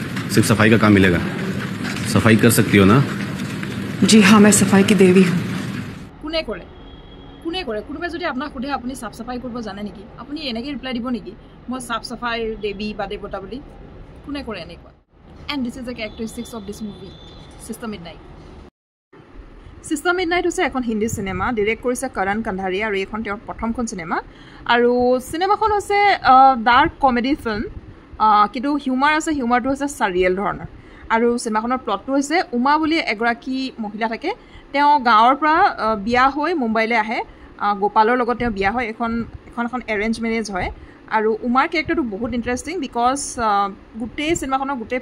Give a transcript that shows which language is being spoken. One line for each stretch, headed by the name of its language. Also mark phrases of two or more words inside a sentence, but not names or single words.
Hindi: सिर्फ सफाई का काम मिलेगा सफाई कर सकती हो ना जी हाँ मैं सफाई की देवी हूँ
Assamese: কোনে কৰে কোনোবাই যদি আপোনাক সোধে আপুনি সাফ সাফাই কৰিব জানে নেকি আপুনি এনেকৈ ৰিপ্লাই দিব নেকি মই সাফ সাফাই দেৱী বা দেৱতা বুলি কোনে কৰে এনেকুৱা
English: and this is the characteristics of this movie sister
Assamese: মিডনাইট হৈছে এখন হিন্দী চিনেমা ডিৰেক্ট কৰিছে কৰণ কন্ধাৰী আৰু এইখন তেওঁৰ প্ৰথমখন চিনেমা আৰু চিনেমাখন হৈছে
English: dark comedy film
Assamese: কিন্তু হিউমাৰ আছে হিউমাৰটো হৈছে চাৰিয়েল ধৰণৰ আৰু চিনেমাখনৰ প্লটটো হৈছে উমা বুলি এগৰাকী মহিলা থাকে তেওঁ গাঁৱৰ পৰা বিয়া হৈ মুম্বাইলৈ আহে গোপালৰ লগত তেওঁ বিয়া হয় এখন
English: arranged marriage
Assamese: হয় আৰু উমাৰ কেৰেক্টাৰটো বহুত
English: interesting because
Assamese: গোটেই চিনেমাখনৰ